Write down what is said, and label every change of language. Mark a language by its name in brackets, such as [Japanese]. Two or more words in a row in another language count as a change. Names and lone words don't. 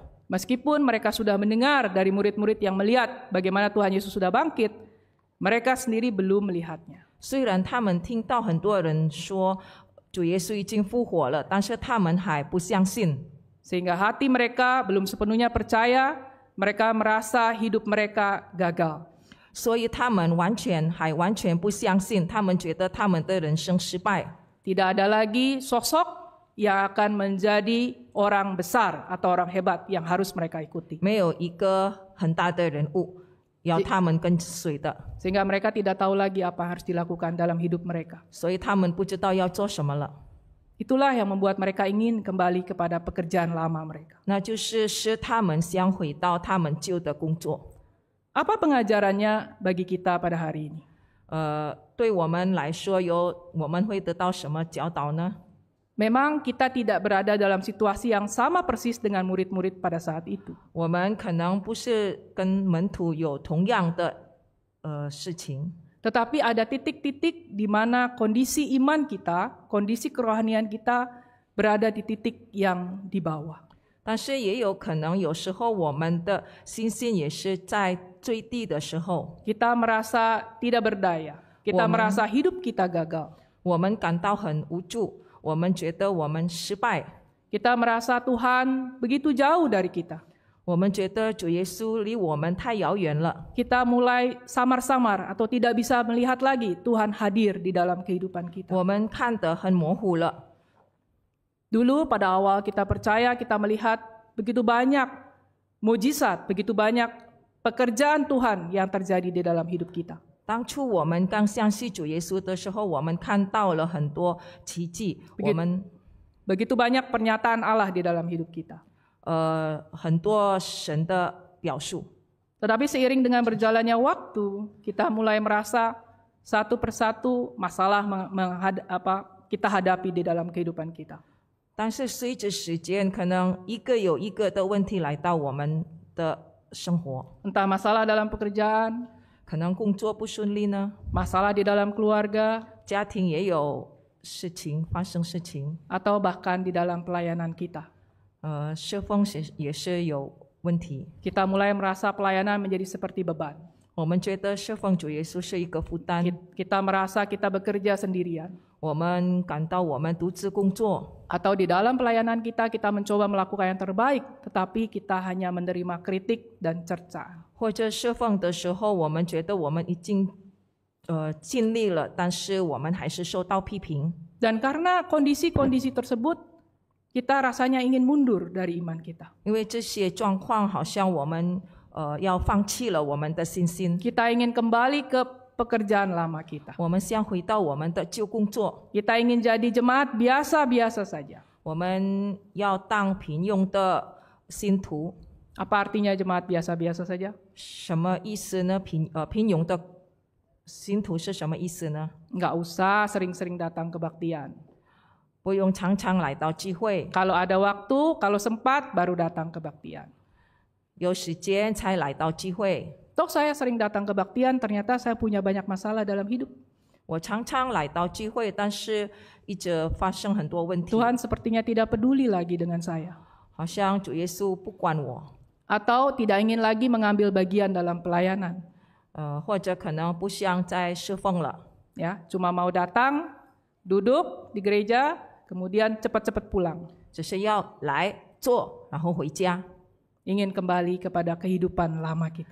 [Indonesian] Meskipun mereka sudah mendengar dari murid-murid yang melihat bagaimana Tuhan Yesus sudah bangkit, mereka sendiri belum melihatnya. [Chinese] 虽然他们听到很多人说主耶稣已经复活了，但是他们还不相信。 [Indonesian] Sehingga hati mereka belum sepenuhnya percaya, mereka merasa hidup mereka gagal. [Chinese] 所以他们完全不相信，他们觉得他们的人生失败。 [Indonesian] Tidak ada lagi sosok yang akan menjadi orang besar atau orang hebat yang harus mereka ikuti. [Chinese] 没有一个很大的人物要他们跟随的， [Indonesian] Sehingga mereka tidak tahu lagi apa yang harus dilakukan dalam hidup mereka. [Chinese] 所以他们不知道要做什么了。 [Indonesian] Itulah yang membuat mereka ingin kembali kepada pekerjaan lama mereka. [Chinese] 那就是使他们想回到他们旧的工作。 [Indonesian] Apa pengajarannya bagi kita pada hari ini? [Chinese] 对我们来说，我们会得到什么教导呢？ [Indonesian] Memang kita tidak berada dalam situasi yang sama persis dengan murid-murid pada saat itu. [Chinese] 我们可能不是跟门徒有同样的事情， [Indonesian] Tetapi ada titik-titik di mana kondisi iman kita, kondisi kerohanian kita berada di titik yang di bawah. [Chinese] 但是也有可能有时候我们的信心也是在最低的时候， [Indonesian] Kita merasa tidak berdaya, kita merasa hidup kita gagal. [Chinese] 我们感到很无助，我们觉得我们失败， [Indonesian] Kita merasa Tuhan begitu jauh dari kita. [Chinese] 我们觉得主耶稣离我们太遥远了。 [Indonesian] Kita mulai samar-samar atau tidak bisa melihat lagi Tuhan hadir di dalam kehidupan kita. [Chinese] 我们看得很模糊了。 [Indonesian] Dulu pada awal kita percaya, kita melihat begitu banyak mujizat, begitu banyak pekerjaan Tuhan yang terjadi di dalam hidup kita. [Chinese] 当初我们刚相信主耶稣的时候，我们看到了很多奇迹，我们 [Indonesian] Begitu banyak pernyataan Allah di dalam hidup kita. [Chinese] 很多神的表述。 [Indonesian] Tetapi seiring dengan berjalannya waktu, kita mulai merasa satu persatu masalah kita hadapi di dalam kehidupan kita. [Chinese] 但是随着时间，可能一个有一个的问题来到我们的生活， [Indonesian] Entah masalah dalam pekerjaan, [Chinese] 可能工作不顺利呢， [Indonesian] masalah di dalam keluarga, [Chinese] 家庭也有事情发生事情， [Indonesian] atau bahkan di dalam pelayanan kita. [Chinese] 侍奉也是有问题。 [Indonesian] Kita mulai merasa pelayanan menjadi seperti beban. [Chinese] 我们觉得侍奉主耶稣是一个负担， [Indonesian] Kita merasa kita bekerja sendirian. [Chinese] 我们感到我们独自工作， [Indonesian] Atau di dalam pelayanan kita mencoba melakukan yang terbaik, tetapi kita hanya menerima kritik dan cercaan. [Chinese] 或者侍奉的时候，我们觉得我们已经尽力了，但是我们还是受到批评。 [Indonesian] Dan karena kondisi-kondisi tersebut, kita rasanya ingin mundur dari iman kita. [Chinese] 因为这些状况，好像我们要放弃了我们的信心， [Indonesian] Kita ingin kembali ke pekerjaan lama kita. [Chinese] 我们想回到我们的旧工作， [Indonesian] Kita ingin jadi jemaat biasa-biasa saja. [Chinese] 我们要当平庸的信徒。 [Indonesian] Apa artinya jemaat biasa-biasa saja? [Chinese] 什么意思呢？平庸的信徒是什么意思呢？ [Indonesian] Nggak usah sering-sering datang kebaktian. [Chinese] 不用常常来到聚会， [Indonesian] Kalau ada waktu, kalau sempat, baru datang kebaktian. [Chinese] 有时间才来到聚会。 [Indonesian] Toh saya sering datang kebaktian, ternyata saya punya banyak masalah dalam hidup. [Chinese] 我常常来到聚会，但是一直发生很多问题， [Indonesian] Tuhan sepertinya tidak peduli lagi dengan saya. [Chinese] 好像主耶稣不管我， [Indonesian] Atau tidak ingin lagi mengambil bagian dalam pelayanan. [Chinese] 或者可能不想再侍奉了， [Indonesian] Ya, cuma mau datang, duduk di gereja, kemudian cepat-cepat pulang. [Chinese] 只是要来做，然后回家， [Indonesian] Ingin kembali kepada kehidupan lama kita.